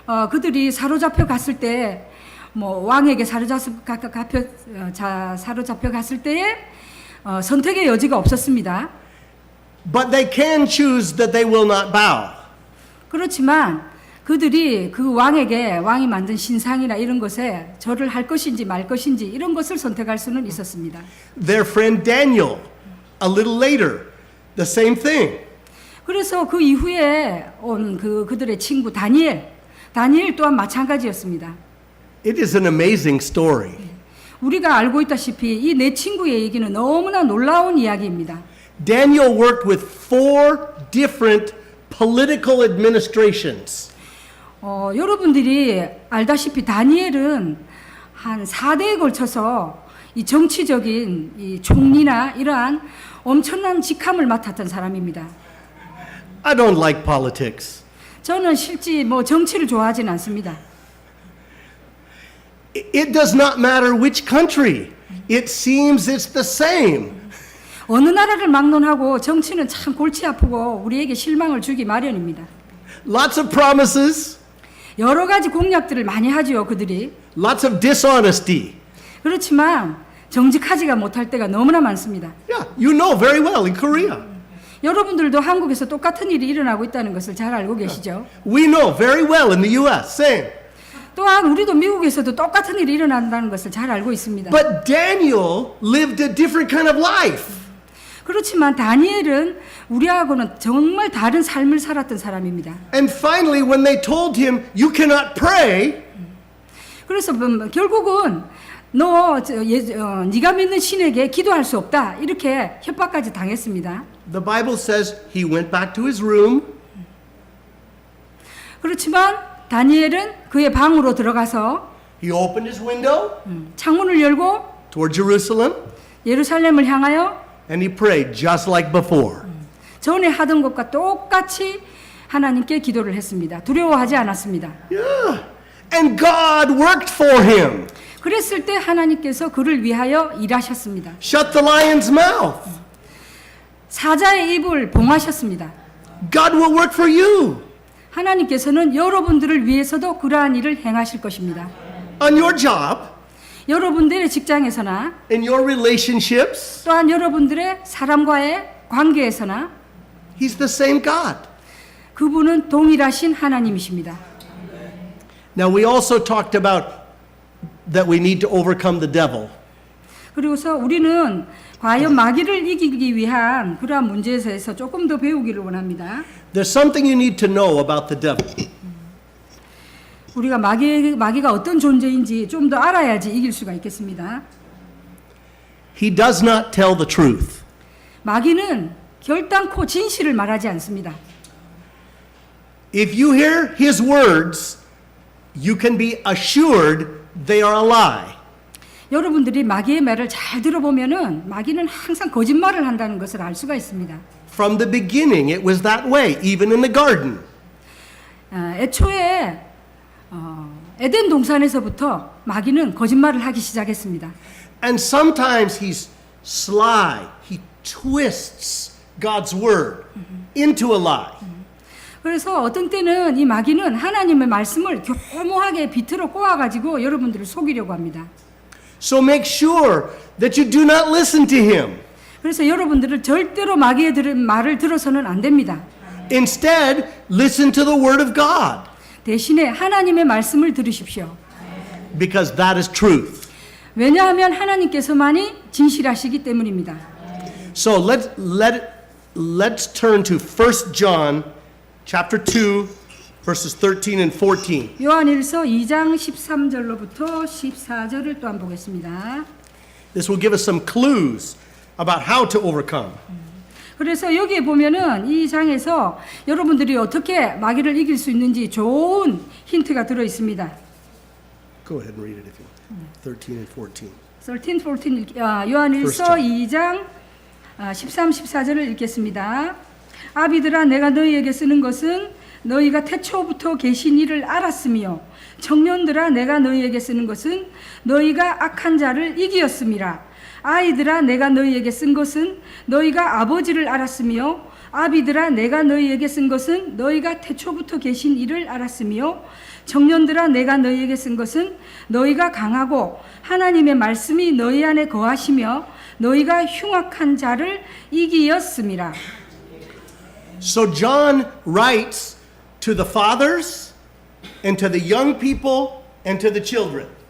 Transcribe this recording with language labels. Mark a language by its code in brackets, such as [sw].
[ko] 그들이 사로잡혀 갔을 때, 뭐 왕에게 사로잡혀 갔을 때에 선택의 여지가 없었습니다. [en] But they can choose that they will not bow. [ko] 그렇지만 그들이 그 왕이 만든 신상이나 이런 것에 절을 할 것인지 말 것인지 이런 것을 선택할 수는 있었습니다. [en] Their friend Daniel, a little later, the same thing. [ko] 그래서 그 이후에 온 그들의 친구 다니엘 또한 마찬가지였습니다. [en] It is an amazing story. [ko] 우리가 알고 있다시피 이 네 친구의 얘기는 너무나 놀라운 이야기입니다. [en] Daniel worked with 4 different political administrations. [ko] 여러분들이 알다시피 다니엘은 한 4대에 걸쳐서 이 정치적인 이 총리나 이러한 엄청난 직함을 맡았던 사람입니다. [en] I don't like politics. [ko] 저는 실제 정치를 좋아하진 않습니다. [en] It does not matter which country. It seems it's the same. [ko] 어느 나라를 막론하고 정치는 참 골치 아프고 우리에게 실망을 주기 마련입니다. [en] Lots of promises, [ko] 여러 가지 공약들을 많이 하지요, 그들이. [en] lots of dishonesty. [ko] 그렇지만 정직하지가 못할 때가 너무나 많습니다. [en] Yeah, you know very well in Korea. [ko] 여러분들도 한국에서 똑같은 일이 일어나고 있다는 것을 잘 알고 계시죠? [en] We know very well in the US. Same. [ko] 또한 우리도 미국에서도 똑같은 일이 일어난다는 것을 잘 알고 있습니다. [en] But Daniel lived a different kind of life. [ko] 그렇지만 다니엘은 우리하고는 정말 다른 삶을 살았던 사람입니다. [en] And finally, when they told him, you cannot pray, [ko] 그래서 결국은 네가 믿는 신에게 기도할 수 없다 이렇게 협박까지 당했습니다. [en] the Bible says he went back to his room. [ko] 그렇지만 다니엘은 그의 방으로 들어가서 [en] He opened his window [ko] 창문을 열고 [en] toward Jerusalem [ko] 예루살렘을 향하여 [en] and he prayed just like before. [ko] 전에 하던 것과 똑같이 하나님께 기도를 했습니다. 두려워하지 않았습니다. [en] Yeah. And God worked for him. [ko] 그랬을 때 하나님께서 그를 위하여 일하셨습니다. [en] Shut the lion's mouth. [ko] 사자의 입을 봉하셨습니다. [en] God will work for you [ko] 하나님께서는 여러분들을 위해서도 그러한 일을 행하실 것입니다. [en] on your job, [ko] 여러분들의 직장에서나 [en] in your relationships. [ko] 또한 여러분들의 사람과의 관계에서나 [en] He's the same God. [ko] 그분은 동일하신 하나님이십니다. [en] Now we also talked about that we need to overcome the devil. [ko] 그리고서 우리는 과연 마귀를 이기기 위한 그러한 문제에 대해서 조금 더 배우기를 원합니다. [en] There's something you need to know about the devil. [ko] 우리가 마귀가 어떤 존재인지 좀 더 알아야지 이길 수가 있겠습니다. [en] He does not tell the truth. [ko] 마귀는 결단코 진실을 말하지 않습니다. [en] If you hear his words, you can be assured they are a lie. [ko] 여러분들이 마귀의 말을 잘 들어보면은 마귀는 항상 거짓말을 한다는 것을 알 수가 있습니다. [en] From the beginning, it was that way, even in the garden. [ko] 애초에 에덴 동산에서부터 마귀는 거짓말을 하기 시작했습니다. [en] And sometimes he's sly. He twists God's word into a lie. [ko] 그래서 어떤 때는 이 마귀는 하나님의 말씀을 교모하게 비틀어 꼬아가지고 여러분들을 속이려고 합니다. [en] So make sure that you do not listen to him. [ko] 그래서 여러분들을 절대로 마귀의 말을 들어서는 안 됩니다. [en] Instead, listen to the word of God, [ko] 대신에 하나님의 말씀을 들으십시오. [en] because that is truth. [ko] 왜냐하면 하나님께서만이 진실하시기 때문입니다. [en] So let's turn to 1 John chapter 2 verses 13 and 14. [ko] 요한일서 2장 13절로부터 14절을 또한 보겠습니다. [en] This will give us some clues about how to overcome. [ko] 그래서 여기에 보면은 이 장에서 여러분들이 어떻게 마귀를 이길 수 있는지 좋은 힌트가 들어 있습니다. [en] Go ahead and read it if you want. 13 and 14. [ko] 13, 14 요한일서 2장 13, 14절을 읽겠습니다. 아비들아 내가 너희에게 쓰는 것은 너희가 태초부터 계신 이를 알았으며 청년들아 내가 너희에게 쓰는 것은 너희가 악한 자를 이기었음이라. 아이들아 내가 너희에게 쓴 것은 너희가 아버지를 알았으며 아비들아 내가 너희에게 쓴 것은 너희가 태초부터 계신 이를 알았으며 청년들아 내가 너희에게 쓴 것은 너희가 강하고 하나님의 말씀이 너희 안에 거하시며 너희가 흉악한 자를 이기었음이라. [en] So John writes to the fathers and to the young people and to the children.